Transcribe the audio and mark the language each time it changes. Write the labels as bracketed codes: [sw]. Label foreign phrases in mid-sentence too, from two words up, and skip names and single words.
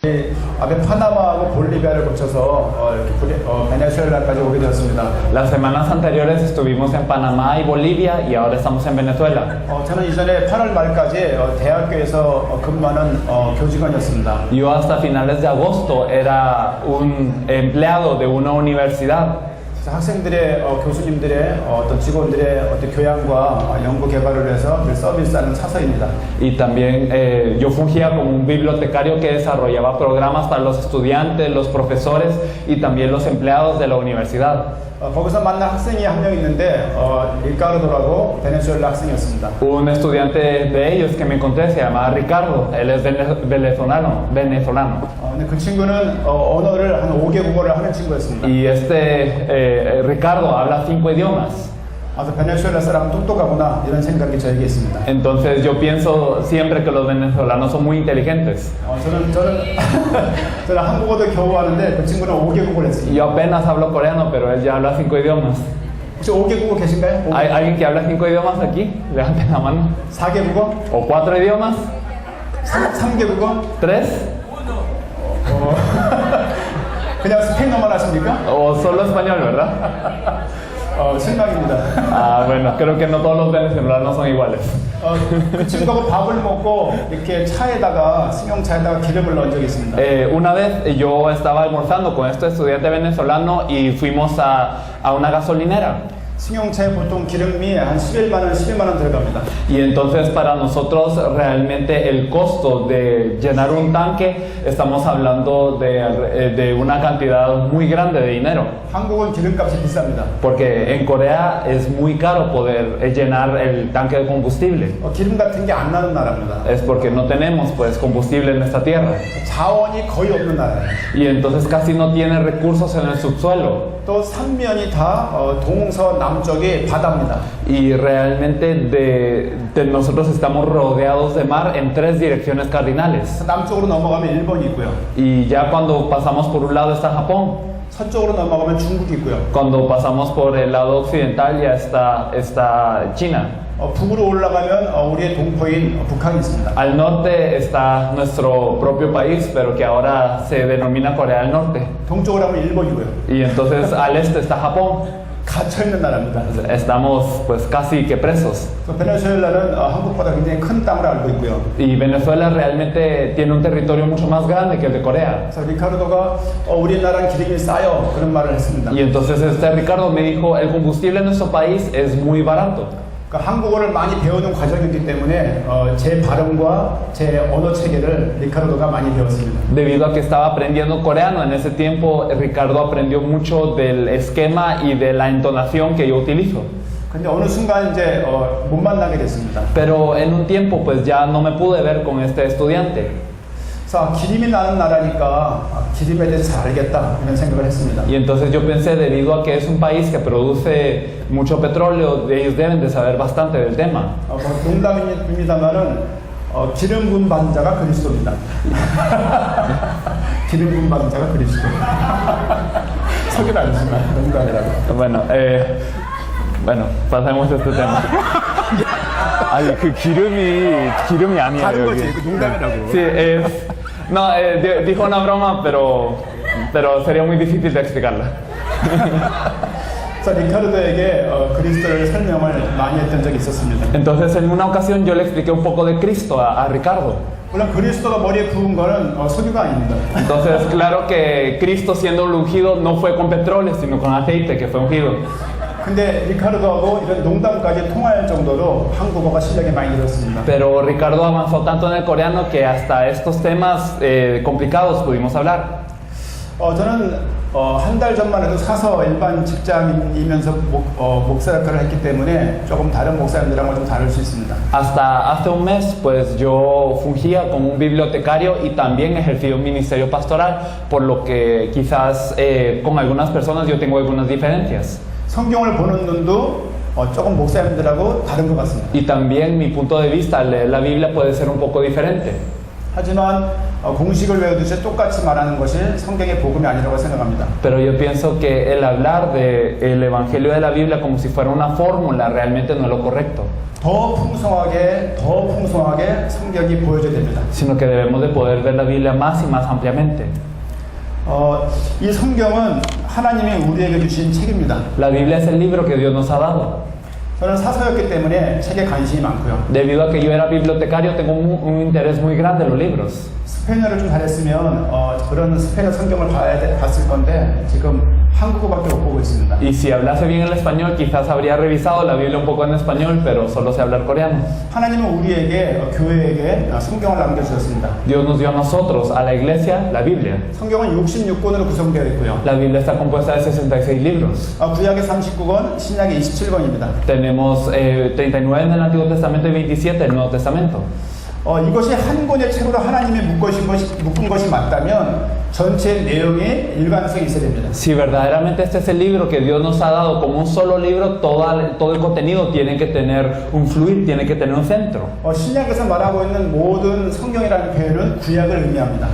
[ko] 앞에 파나마하고 볼리비아를 거쳐서 베네수엘라까지 오게 되었습니다. [es] Las semanas anteriores estuvimos en Panamá y Bolivia y ahora estamos en Venezuela. [ko] 저는 이전에 8월 말까지 대학교에서 근무하는 교직원이었습니다. [es] Yo hasta finales de agosto era un empleado de una universidad. [ko] 학생들의 교수님들의 어떤 직원들의 어떤 교양과 연구 개발을 위해서 늘 서비스하는 차서입니다. [es] Y también yo fungía como un bibliotecario que desarrollaba programas para los estudiantes, los profesores y también los empleados de la universidad. [ko] 거기서 만난 학생이 한 명 있는데 리카르도라고 베네수엘라 학생이었습니다. [es] Un estudiante de ellos que me encontré se llamaba Ricardo. Él es venezolano. [ko] 근데 그 친구는 언어를 한 5개 국어를 하는 친구였습니다. [es] Y Ricardo habla 5 idiomas. [ko] 아주 베네수엘라 사람 똑똑하구나 이런 생각이 저에게 있습니다. [es] Entonces yo pienso siempre que los venezolanos son muy inteligentes. [ko] 저는 한국어도 겨우 하는데 그 친구는 5개 국어를 했습니다. [es] Yo apenas hablo coreano, pero él ya habla 5 idiomas. [ko] 혹시 5개 국어 계신가요? [es] ¿Hay alguien que habla 5 idiomas aquí? Levanten la mano. [ko] 4개 국어? [es] ¿O 4 idiomas? [ko] 3개 국어? [es] 3? [ko] 그냥 스페인어만 하십니까? [es] ¿O solo español, verdad? [ko] 실망입니다. [es] Bueno, creo que no todos los venezolanos son iguales. [ko] 그 친구하고 밥을 먹고 이렇게 차에다가 승용차에다가 기름을 넣은 적이 있습니다. [es] Una vez yo estaba almorzando con este estudiante venezolano y fuimos a una gasolinera. [ko] 승용차에 보통 기름이 한 11만 원 들어갑니다. [es] Y entonces para nosotros realmente el costo de llenar un tanque estamos hablando de una cantidad muy grande de dinero. [ko] 한국은 기름값이 비쌉니다. [es] Porque en Corea es muy caro poder llenar el tanque de combustible. [ko] 기름 같은 게 안 나는 나라입니다. [es] Es porque no tenemos pues combustible en esta tierra. [ko] 자원이 거의 없는 나라예요. [es] Y entonces casi no tiene recursos en el subsuelo. [ko] 또 삼면이 다 동서 남쪽이 바다입니다. [es] Y realmente nosotros estamos rodeados de mar en 3 direcciones cardinales. [ko] 남쪽으로 넘어가면 일본이 있고요. [es] Y ya cuando pasamos por un lado está Japón. [ko] 서쪽으로 넘어가면 중국이 있고요. [es] Cuando pasamos por el lado occidental ya está China. [ko] 북으로 올라가면 우리의 동포인 북한이 있습니다. [es] Al norte está nuestro propio país, pero que ahora se denomina Corea del Norte. [ko] 동쪽으로 가면 일본이고요. [es] Y entonces al este está Japón. [ko] 갇혀 있는 나라입니다. [es] Estamos pues casi que presos. [ko] 베네수엘라는 한국보다 굉장히 큰 땅을 알고 있고요. [es] Y Venezuela realmente tiene un territorio mucho más grande que el de Corea. [ko] 그래서 리카르도가 우리나라는 기름이 싸요 그런 말을 했습니다. [es] Y entonces Ricardo me dijo, el combustible en nuestro país es muy barato. [ko] 그러니까 한국어를 많이 배우는 과정이기 때문에 제 발음과 제 언어 체계를 리카르도가 많이 배웠습니다. [es] Debido a que estaba aprendiendo coreano en ese tiempo, Ricardo aprendió mucho del esquema y de la entonación que yo utilizo. [ko] 근데 어느 순간 이제 못 만나게 됐습니다. [es] Pero en un tiempo pues ya no me pude ver con este estudiante. [ko] 그래서 기름이 나는 나라니까 기름에 대해서 잘 알겠다 이런 생각을 했습니다. [es] Y entonces yo pensé, debido a que es un país que produce mucho petróleo, ellos deben de saber bastante del tema. [ko] 농담입니다만은 기름 분반자가 그리스도입니다. 기름 분반자가 그리스도. 석유는 아니지만 농담이라고. [es] Bueno, pasemos este tema. [ko] 아니 그 기름이 아니에요. 다른 여기. 거지, 농담이라고. [es] Sí, no, dijo una broma, pero sería muy difícil de explicarla. [ko] 그래서 리카르도에게 그리스도를 설명을 많이 했던 적이 있었습니다. [es] Entonces en una ocasión yo le expliqué un poco de Cristo a Ricardo. [ko] 물론 그리스도가 머리에 부은 거는 석유가 아닙니다. [es] Entonces claro que Cristo siendo ungido no fue con petróleo, sino con aceite que fue ungido. [ko] 근데 리카르도하고 이런 농담까지 통할 정도로 한국어가 실력이 많이 늘었습니다. [es] Pero Ricardo avanzó tanto en el coreano que hasta estos temas complicados pudimos hablar. [ko] 저는 한 달 전만 해도 사서 일반 직장인이면서 목사 역할을 했기 때문에 조금 다른 목사님들하고 좀 다를 수 있습니다. [es] Hasta hace un mes, pues yo fungía como un bibliotecario y también ejercí un ministerio pastoral, por lo que quizás con algunas personas yo tengo algunas diferencias. [ko] 성경을 보는 눈도 조금 목사님들하고 다른 것 같습니다. [es] Y también mi punto de vista al leer la Biblia puede ser un poco diferente. [ko] 하지만 공식을 외우듯이 똑같이 말하는 것이 성경의 복음이 아니라고 생각합니다. [es] Pero yo pienso que el hablar del Evangelio de la Biblia como si fuera una fórmula realmente no es lo correcto, [ko] 더 풍성하게 성경이 보여져야 됩니다. [es] sino que debemos de poder ver la Biblia más y más ampliamente. [ko] 이 성경은 하나님이 우리에게 주신 책입니다. [es] La Biblia es el libro que Dios nos ha dado. [ko] 저는 사서였기 때문에 책에 관심이 많고요. [es] Debido a que yo era bibliotecario, tengo un interés muy grande en los libros. [ko] 스페인어를 좀 잘했으면 그런 스페인어 성경을 봤을 건데 지금 한국어밖에 못 보고 있습니다. [es] Y si hablase bien el español, quizás habría revisado la Biblia un poco en español, pero solo sé hablar coreano. [ko] 하나님은 우리에게 교회에게 성경을 남겨주셨습니다. [es] Dios nos dio a nosotros, a la iglesia, la Biblia. [ko] 성경은 66권으로 구성되어 있고요. [es] La Biblia está compuesta de 66 libros. [ko] 구약의 39권, 신약의 27권입니다. [es] Tenemos 39 en el Antiguo Testamento y 27 en el Nuevo Testamento. [ko] 이것이 한 권의 책으로 하나님이 묶은 것이 맞다면 전체 내용에 일관성이 있어야 됩니다. [es] Si verdaderamente este es el libro que Dios nos ha dado como un solo libro, todo el contenido tiene que tener un fluir, tiene que tener un centro. [ko] 신약에서 말하고 있는 모든 성경이라는 표현은 구약을 의미합니다.